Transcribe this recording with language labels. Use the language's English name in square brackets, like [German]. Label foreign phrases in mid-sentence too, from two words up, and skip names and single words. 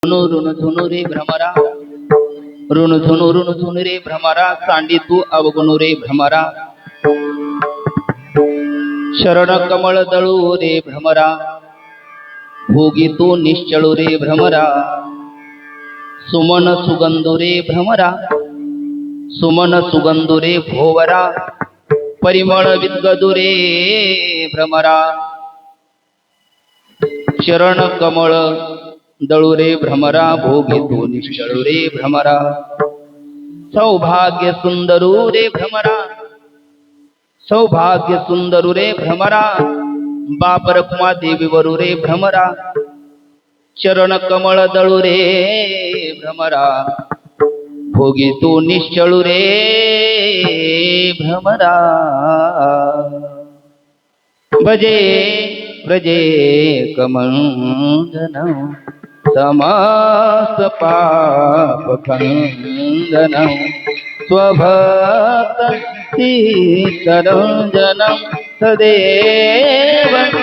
[Marathi] ऋण झुनु रे भ्रमरा, ऋण झुनु रे भ्रमरा, सांडी तू अवगुणु रे भ्रमरा, शरण कमळ दळू रे भ्रमरा, भोगी तू निश्चळू रे भ्रमरा, सुमन सुगंधु रे भ्रमरा, सुमन सुगंधु रे भोवरा, परिमळ विद्गदु रे भ्रमरा, चरण कमळ दळू रे भ्रमरा, भोगी तू निश्चळू रे भ्रमरा, सौभाग्य सुंदरू रे भ्रमरा, सौभाग्य सुंदरू रे भ्रमरा, बाप रखुमा देवी वरू रे भ्रमरा, चरण कमळ दळू रे भ्रमरा, भोगी तू निश्चळू रे भ्रमरा, [Sanskrit] भजे व्रजे कमंडनं समस्त पाप खंडनं स्वभक्त चित्तरंजनं सदैव